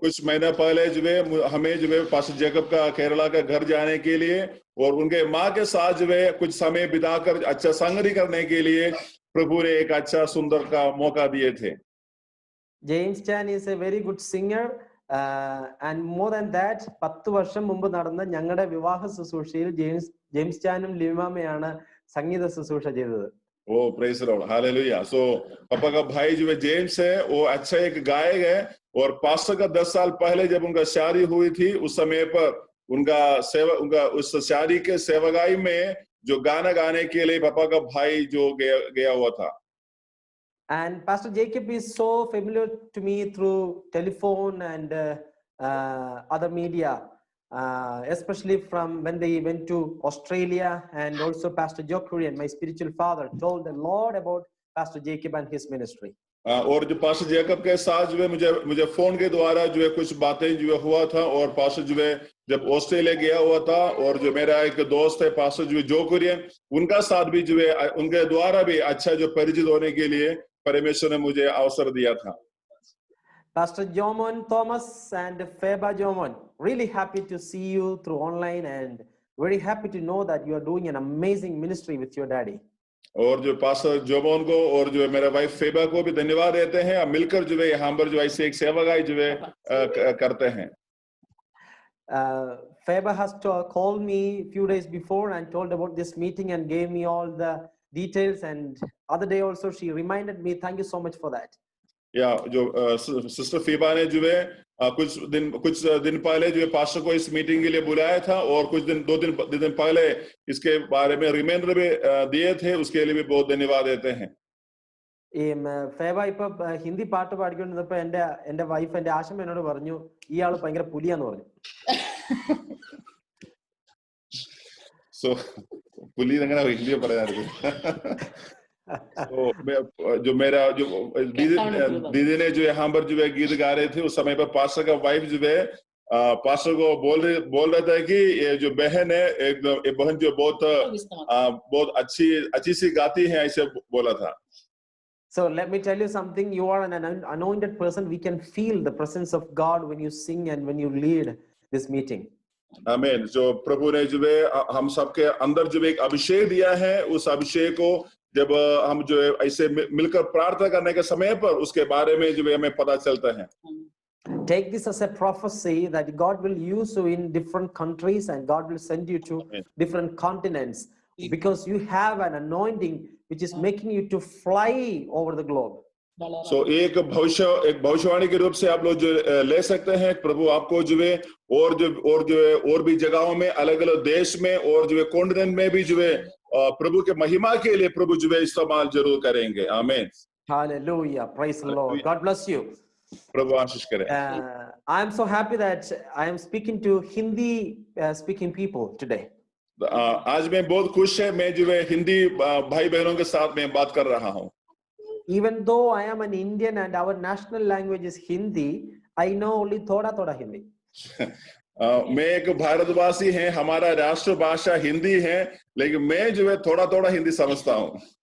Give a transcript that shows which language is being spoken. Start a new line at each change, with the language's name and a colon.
Hindi: कुछ महीना पहले जो है हमें जो है पास्टर जेकब का केरला का घर जाने के लिए और उनके माँ के साथ जो है कुछ समय बिताकर अच्छा संगति करने के लिए प्रभु ने एक अच्छा सुंदर का मौका दिए थे.
English: James Chan is a very good singer and more than that
Malayalam: 10 വർഷം മുമ്പ് നടന്ന ഞങ്ങളുടെ വിവാഹ ശുശ്രൂഷയിൽ ജെയിംസ് ചാനും ലിമാമയാണ് സംഗീത ശുശ്രൂഷ ചെയ്തത്.
English: Oh, praise the Lord. Hallelujah.
Hindi: So, पापा का भाई जो है जेम्स है वो अच्छा एक गायक है और पास्टर का 10 साल पहले जब उनका शादी हुई थी उस समय पर उनका उस शादी के सेवगाई में जो गाना गाने के लिए पापा का भाई जो गया हुआ था.
English: And Pastor Jacob is so familiar to me through telephone and other media. Especially from when they went to Australia, and also Pastor Joe Kurian, my spiritual father, told the Lord about Pastor Jacob and his ministry.
Hindi: और जो pastor Jacob के साथ जो है मुझे phone के द्वारा जो है कुछ बातें जो है हुआ था और पास्टर जो है जब ऑस्ट्रेलिया गया हुआ था और जो मेरा एक दोस्त है पास्टर जो है जो कुरियन उनका साथ भी जो है उनके द्वारा भी अच्छा जो परिचित होने के लिए परमेश्वर ने मुझे अवसर दिया था.
English: Pastor Jomon Thomas and Feba Jomon, really happy to see you through online and very happy to know that you are doing an amazing ministry with your daddy.
Hindi: और जो पास्टर जोमोन को और जो मेरा वाइफ फेबा को भी धन्यवाद देते हैं. मिलकर जो है यहाँ पर जो ऐसे एक सेवागाई जो है करते हैं.
English: Feba has called me a few days before and told about this meeting and gave me all the details, and other day also she reminded me. Thank you so much for that.
Hindi: या जो sister FIBA ने जो है कुछ दिन पहले जो है पास्टर को इस मीटिंग के लिए बुलाया था और दो दिन पहले इसके बारे में रिमाइंडर भी दिए थे. उसके लिए भी बहुत धन्यवाद देते हैं.
Malayalam: ഫേബ ഇപ്പൊ ഹിന്ദി പാട്ട് പാടിക്കൊണ്ടിരുന്നപ്പോ എന്റെ വൈഫ് എന്റെ ആശം എന്നോട് പറഞ്ഞു ഇയാള് ഭയങ്കര പുലിയാന്ന് പറഞ്ഞു. So പുലി എങ്ങനെ ഹിന്ദി പറയാറുണ്ട്.
Hindi: तो जो मेरा जो दीदी ने जो यहाँ पर जो है गीत गा रहे थे उस समय पर पास्टर का वाइफ जो है पास्टर को बोल रहा था कि ये जो बहन है एक बहन जो बहुत अच्छी सी गाती है ऐसे बोला था.
English: So let me tell you something. You are an anointed person. We can feel the presence of God when you sing and when you lead this meeting.
Hindi: आमीन. जो प्रभु ने जो है हम सबके अंदर जो एक अभिषेक दिया है उस अभिषेक को जब हम जो है ऐसे मिलकर प्रार्थना करने के समय पर उसके बारे में जो है हमें पता चलता है.
English: Take this as a prophecy that God will use you in different countries and God will send you to different continents because you have an anointing which is making you to fly over the globe.
Hindi: So एक भविष्यवाणी के रूप से आप लोग जो ले सकते हैं. प्रभु आपको जो है और भी जगहों में अलग-अलग देश में और जो है कॉन्टिनेंट में भी जो है प्रभु के महिमा के लिए प्रभु जो है इस्तेमाल जरूर करेंगे. आमीन.
English: Hallelujah. Praise the Lord. God bless you.
Hindi: प्रभु आशीष करे.
English: I am so happy that I am speaking to Hindi speaking people today.
Hindi: आज मैं बहुत खुश है मैं जो है हिंदी भाई बहनों के साथ में बात कर रहा हूँ.
English: Even though I am an Indian and our national language is Hindi, I know only thoda Hindi.
Hindi: मैं एक भारतवासी हैं हमारा राष्ट्र भाषा हिंदी है लेकिन मैं जो है थोड़ा हिंदी समझता हूँ.